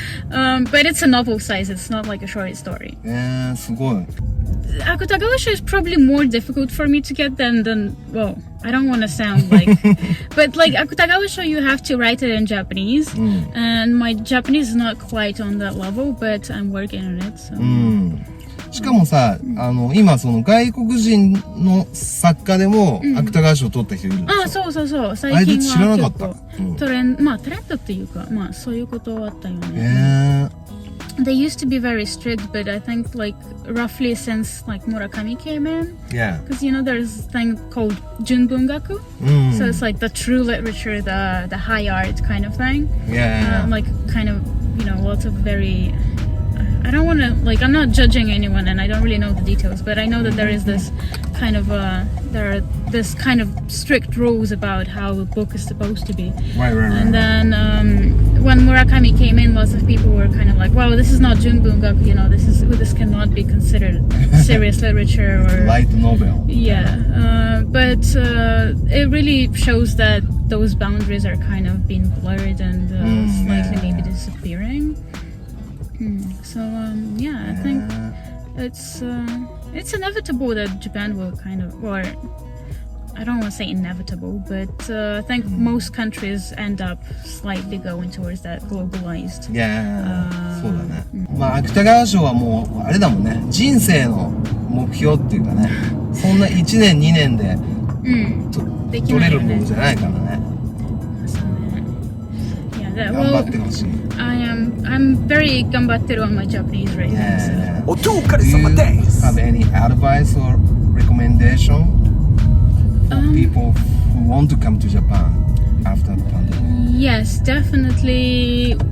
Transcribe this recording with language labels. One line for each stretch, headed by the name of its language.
English: But it's a novel size, it's not like a short story.
Japanese: Yeah, すごい.
English: Akutagawa show is probably more difficult for me to get than well, I don't want to sound like, but like Akutagawa show, you have to write it in Japanese, and my Japanese is not quite on that level, but I'm working on it. So.
Japanese: しかもさ、今その外国人の作家でも芥川賞を取った人いるんでしょ？そう最あれ近知らなかはった。結構トレンドっていうか、そういうことあったよね。
English: They used to be very strict, but I think like roughly since like Murakami came in, because there's this thing called Junbungaku, so it's like the true literature, the high art kind of thing. Like kind of lots of very. I don't want to I'm not judging anyone, and I don't really know the details, but I know that there is this kind of this kind of strict rules about how a book is supposed to be. Right. And then when Murakami came in, lots of people were kind of like, "Wow, this is not Junbungaku. You know, this cannot be considered serious literature or light novel. Yeah." But it really shows that those boundaries are kind of being blurred and slightly maybe disappearing. So yeah, I think it's inevitable that Japan will kind of, or I don't want to say inevitable, but I think most countries end up slightly going towards that globalized.
Japanese: Yeah, そうだね。まあ芥川賞はもうあれだもんね。人生の目標っていうかね。そんな1年2年で取れるものじゃないからね。
English: Yeah,
Japanese: 頑張ってほしい。
English: I'm very
Japanese: 頑張ってる
English: on my Japanese right now. Do you have any advice or recommendation for people who want to come to Japan after the pandemic? Yes, definitely.